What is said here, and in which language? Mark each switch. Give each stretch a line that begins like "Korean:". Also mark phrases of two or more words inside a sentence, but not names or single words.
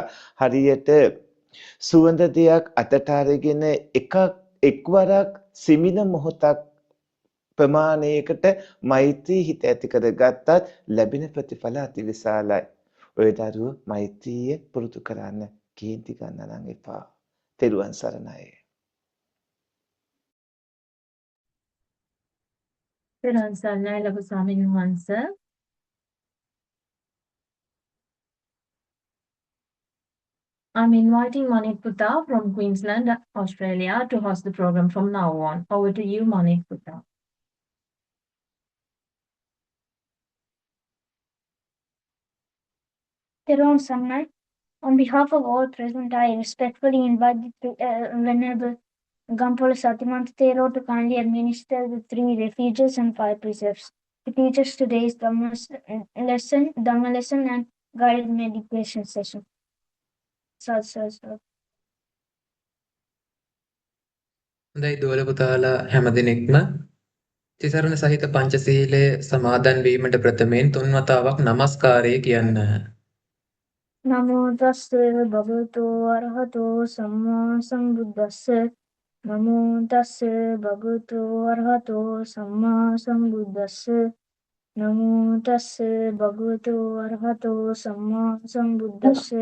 Sinhala: හරියට සුවඳ දෙයක් අතට අරගෙන එක්වරක් සිමින මොහොතක් ප්‍රමාණයකට මෛත්‍රී හිත ඇති කරගත්තත් ලැබෙන ප්‍රතිඵල අතිවිශාලයි. ඔය දරුවෝ මෛත්‍රිය පුරුදු කරන්න කේන්ති ගන්න නම් එපා. තෙරුවන් සරණයි. තෙරුවන් සරණයි ලොකු ස්වාමීන් වහන්සේ.
English: I'm inviting Manik Putta from Queensland, Australia to host the program from now on. Over to you, Manik Putta. Thapowanaya Samman, on behalf of all present, I respectfully invite the Venerable Gampola Sathimantha Thero to kindly administer the 3 refuges and 5 precepts. He teaches today's Dhamma lesson and guided meditation session. Sadhu.
Sinhala: හොඳයි දුවල පුතාලා හැමදිනෙක්ම තිසරණ සහිත පංචශීලයේ සමාදන් වීමට ප්‍රථමයෙන් 3 වතාවක් নমස්කාරය කියන්න.
Pali: Namo tassa bhagavato arahato samma sambuddhassa. Namo tassa bhagavato arahato samma sambuddhassa. Namo tassa bhagavato arahato samma sambuddhassa.